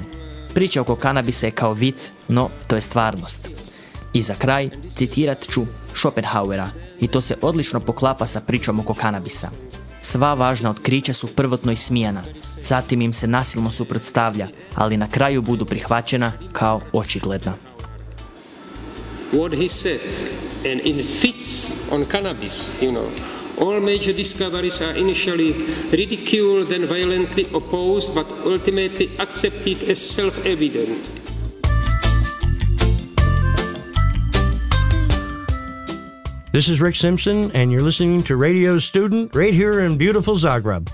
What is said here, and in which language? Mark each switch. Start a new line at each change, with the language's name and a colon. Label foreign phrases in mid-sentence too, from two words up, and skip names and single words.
Croatian: Priča oko kanabisa je kao vic, no to je stvarnost. I za kraj citirat ću Schopenhauera i to se odlično poklapa sa pričom oko kanabisa. Sva važna otkrića su prvotno ismijana, zatim im se nasilno suprotstavlja, ali na kraju budu prihvaćena kao očigledna.
English: What he said, and it fits on cannabis, All major discoveries are initially ridiculed and violently opposed, but ultimately accepted as self-evident. This is Rick Simpson, and you're listening to Radio Student right here in beautiful Zagreb.